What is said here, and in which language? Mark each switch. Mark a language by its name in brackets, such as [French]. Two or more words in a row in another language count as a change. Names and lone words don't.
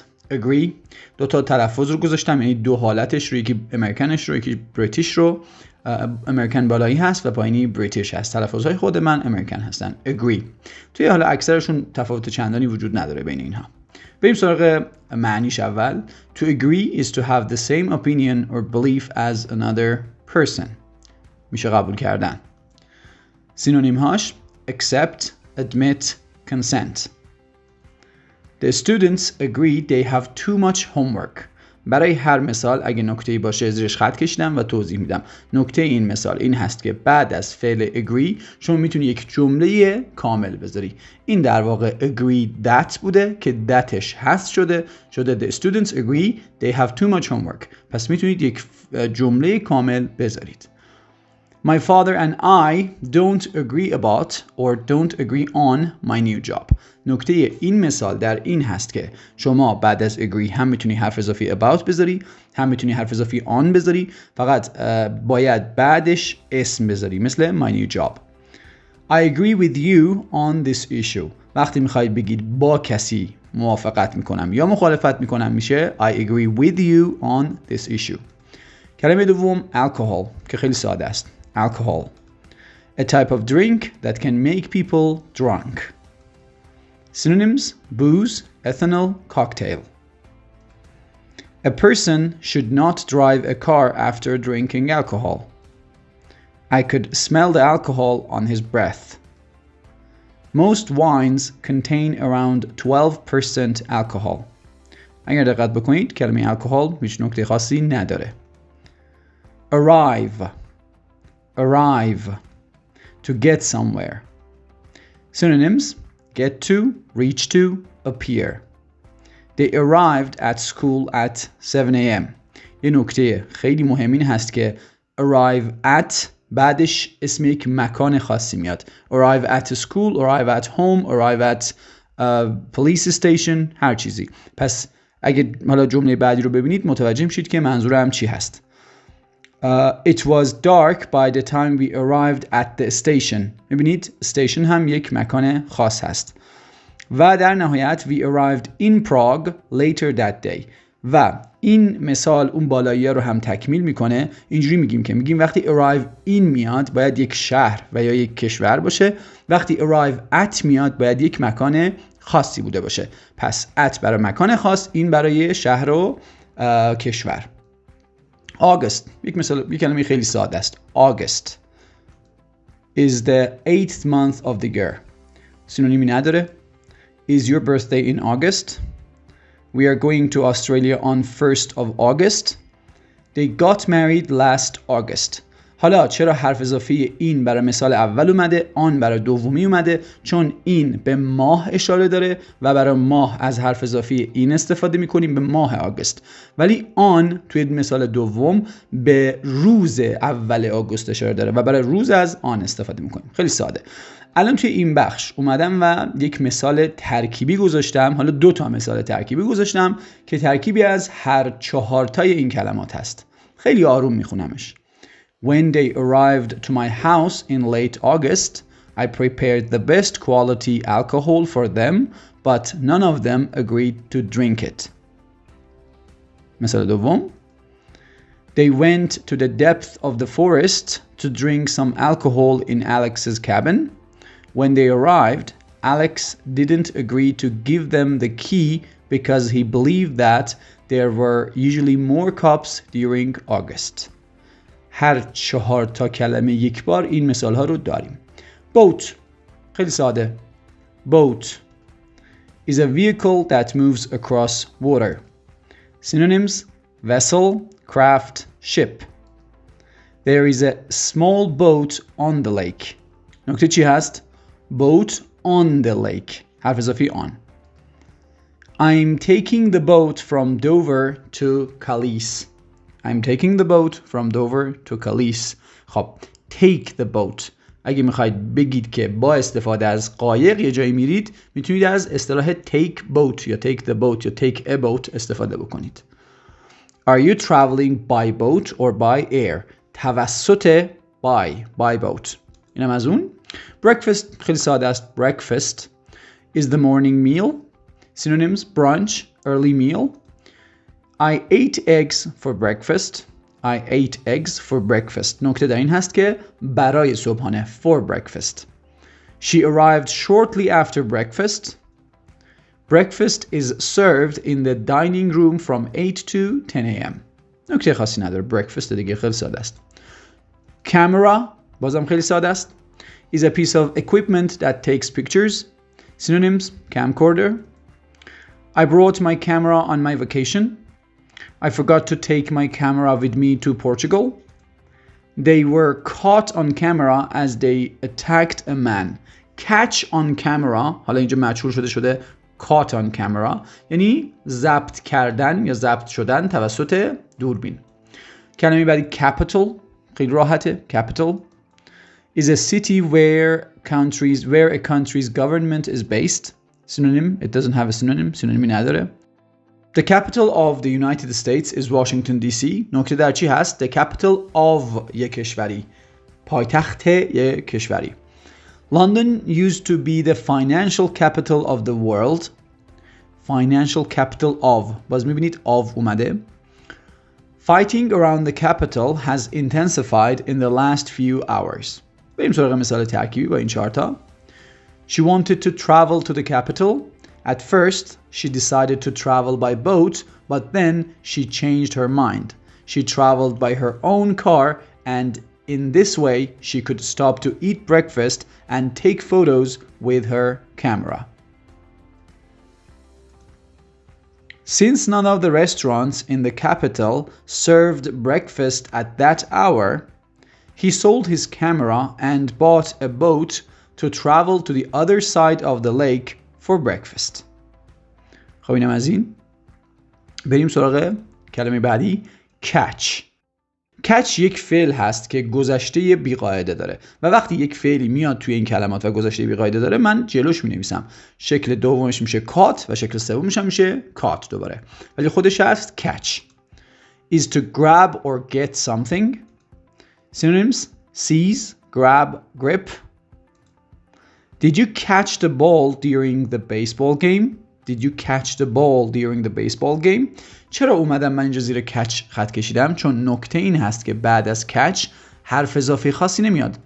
[Persian] agree دو تا تلفظ رو گذاشتم، یعنی دو حالتش رو، یکی امریکنش رو یکی بریتیش رو. امریکن بالایی هست و پایینی بریتیش هست. تلفظهای خود من امریکن هستن. agree توی حالا اکثرشون تفاوت چندانی وجود نداره بین اینها. بریم سراغ معنیش. [English] اول to agree is to have the same opinion or belief as another person. [Persian] میشه قبول کردن. سینونیم هاش [English] accept, admit, consent. The students agree they have too much homework. [Persian] برای هر مثال اگه نکته‌ای باشه زیرش خط کشیدم و توضیح میدم. نکته این مثال این هست که بعد از فعل agree شما میتونی یک جمله کامل بذاری. این در واقع [English] agree that [Persian] بوده که thatش حذف شده [English] the students agree they have too much homework. [Persian] پس میتونید یک جمله کامل بذارید. [English] My father and I don't agree about or don't agree on my new job. [Persian] نکته این مثال در این هست که شما بعد از agree هم میتونی حرف اضافی about بذاری، هم میتونی حرف اضافی on بذاری، فقط باید بعدش اسم بذاری، مثل [English] my new job. I agree with you on this issue. [Persian] وقتی میخواید بگید با کسی موافقت میکنم یا مخالفت میکنم میشه [English] I agree with you on this issue. [Persian] کلمه دوم alcohol که خیلی ساده است. [English] Alcohol, a type of drink that can make people drunk. Synonyms: booze, ethanol, cocktail. A person should not drive a car after drinking alcohol. I could smell the alcohol on his breath. Most wines contain around 12% alcohol. [Persian] اگر دقت بکنید کلمه alcohol هیچ نکته خاصی نداره. [English] Arrive, to get somewhere. Synonyms: get to, reach to, appear. They arrived at school at 7 a.m. [Persian] یه نکته خیلی مهم این هست که [English] arrive at [Persian] بعدش اسم یک مکان خاصی میاد. [English] Arrive at school, arrive at home, arrive at police station، [Persian] هر چیزی. پس اگه حالا جمله بعدی رو ببینید متوجه میشید که منظورم چی هست. [English] It was dark by the time we arrived at the station. [Persian] می‌بینید station هم یک مکان خاص هست. و در نهایت [English] we arrived in Prague later that day. [Persian] و این مثال اون بالایی‌ها رو هم تکمیل میکنه. اینجوری میگیم وقتی [English] arrive in [Persian] میاد باید یک شهر و یا یک کشور باشه. وقتی [English] arrive at [Persian] میاد باید یک مکان خاصی بوده باشه. پس at برای مکان خاص، این برای شهر و کشور. August یک کلمه خیلی ساده است. [English] August is the 8th month of the year. [Persian] سینونیمی نداره. [English] Is your birthday in August? We are going to Australia on 1st of August. They got married last August. [Persian] حالا چرا حرف اضافی این برای مثال اول اومده، آن برای دومی اومده؟ چون این به ماه اشاره داره و برای ماه از حرف اضافی این استفاده میکنیم به ماه آگوست، ولی آن توی مثال دوم به روز اول آگوست اشاره داره و برای روز از آن استفاده میکنیم. خیلی ساده. الان توی این بخش اومدم و یک مثال ترکیبی گذاشتم. حالا 2 تا مثال ترکیبی گذاشتم که ترکیبی از هر 4 تای این کلمات هست. خیلی آروم میخونمش. [English] When they arrived to my house in late August, I prepared the best quality alcohol for them, but none of them agreed to drink it. [Persian] مثال دوم. [English] They went to the depth of the forest to drink some alcohol in Alex's cabin. When they arrived, Alex didn't agree to give them the key because he believed that there were usually more cups during August. [Persian] هر 4 تا کلمه یک بار این مثال ها رو داریم. Boat خیلی ساده. [English] Boat is a vehicle that moves across water. Synonyms: vessel, craft, ship. There is a small boat on the lake. [Persian] نکته چی هست؟ [English] Boat on the lake. [Persian] حرف اضافی on. [English] I'm taking the boat from Dover to Calais. I'm taking the boat from Dover to Calais. [Persian] خب [English] take the boat [Persian] اگه میخواید بگید که با استفاده از قایق یه جایی میرید میتونید از اصطلاح [English] take boat [Persian] یا [English] take the boat [Persian] یا [English] take a boat [Persian] استفاده بکنید. [English] Are you traveling by boat or by air? توسط by boat. [Persian] اینم از اون. Breakfast خیلی ساده است. [English] Breakfast is the morning meal. Synonyms: brunch, early meal. I ate eggs for breakfast. I ate eggs for breakfast. [Persian] نکته در این هست که برای صبحانه [English] for breakfast. She arrived shortly after breakfast. Breakfast is served in the dining room from 8 to 10 a.m. [Persian] نکته خاصی نداره. breakfast دیگه خیلی ساده است. Camera بازم خیلی ساده است. [English] Is a piece of equipment that takes pictures. Synonyms: camcorder. I brought my camera on my vacation. I forgot to take my camera with me to Portugal. They were caught on camera as they attacked a man. Catch on camera [Persian] حالا اینجا مجهول شده [English] caught on camera [Persian] یعنی ضبط کردن یا ضبط شدن توسط دوربین. کلمه بعدی capital خیلی راحته. [English] capital is a city where a country's government is based. Synonym: it doesn't have a synonym. [Persian] synonymi نداره. [English] The capital of the United States is Washington DC. [Persian] نکته در چی هست؟ [English] The capital of [Persian] یک کشوری. پایتخت یک کشوری. [English] London used to be the financial capital of the world. Financial capital of. [Persian] باز میبینید of اومده. [English] Fighting around the capital has intensified in the last few hours. [Persian] بریم سراغ مثال ترکیبی با این چهارتا. [English] She wanted to travel to the capital. At first, she decided to travel by boat, but then she changed her mind. She traveled by her own car, and in this way, she could stop to eat breakfast and take photos with her camera. Since none of the restaurants in the capital served breakfast at that hour, he sold his camera and bought a boat to travel to the other side of the lake for breakfast. [Persian] خب اینم از این. بریم سراغ کلمه بعدی. catch. catch یک فعل هست که گذشته بیقاعده داره و وقتی یک فعلی میاد توی این کلمات و گذشته بیقاعده داره من جلوش می نویسم. شکل دومش میشه caught و شکل سومش هم میشه caught دوباره. ولی خودش هست catch. [English] is to grab or get something. Synonyms: seize, grab, grip. Did you catch the ball during the baseball game? Did you catch the ball during the baseball game? [Persian] چرا اومدم من اینجا زیر catch خط کشیدم؟ چون نکته این هست که بعد از catch حرف اضافی خاصی نمیاد.